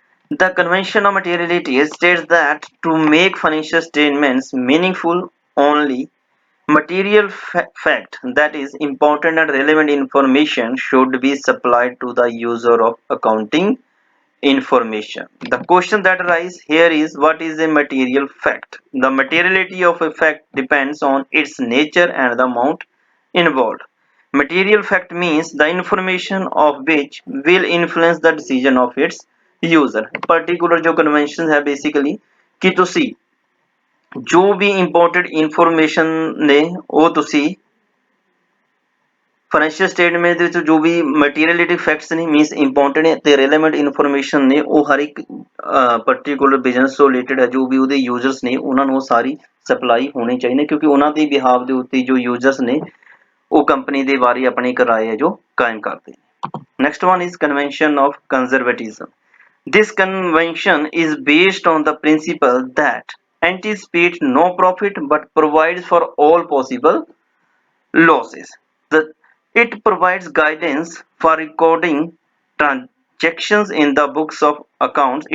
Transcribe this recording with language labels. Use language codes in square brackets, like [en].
[en] The convention of materiality states that to make financial statements meaningful, only material fact, that is important and relevant information, should be supplied to the user of accounting information। The question that arises here is, what is a material fact? The materiality of a fact depends on its nature and the amount involved। Material fact means the information of which will influence the decision of its user। [pa] particular [hi] जो convention है basically कि [pa] ਤੁਸੀਂ ਜੋ ਵੀ important information ਨੇ ਉਹ ਤੁਸੀਂ financial statement ਦੇ ਵਿੱਚ ਜੋ ਵੀ ਮਟੀਰੀਅਲਿਟੀ ਫੈਕਟਸ ਨੇ ਮੀਨਸ ਇੰਪੋਰਟੈਂਟ ਤੇ ਰੈਲੇਵੈਂਟ ਇਨਫੋਰਮੇਸ਼ਨ ਨੇ ਉਹ ਹਰ ਇੱਕ ਪਾਰਟਿਕੂਲਰ ਬਿਜ਼ਨਸ ਤੋਂ ਰਿਲੇਟਡ ਹੈ ਜੋ ਵੀ ਉਹਦੇ ਯੂਜ਼ਰਸ ਨੇ ਉਹਨਾਂ ਨੂੰ ਸਾਰੀ ਸਪਲਾਈ ਹੋਣੀ ਚਾਹੀਦੀ ਕਿਉਂਕਿ ਉਹਨਾਂ ਦੇ ਬਿਹਾਫ ਦੇ ਉੱਤੇ ਜੋ ਯੂਜ਼ਰਸ ਨੇ ਉਹ ਕੰਪਨੀ ਦੇ ਬਾਰੇ ਆਪਣੀ ਇੱਕ ਰਾਏ ਹੈ ਜੋ ਕਾਇਮ ਕਰਦੇ ਨੇ। [en] Next one is convention of conservatism. This convention is based on the principle that anticipates no profit but provides for all possible losses। It provides guidance for recording transactions in the books of accounts।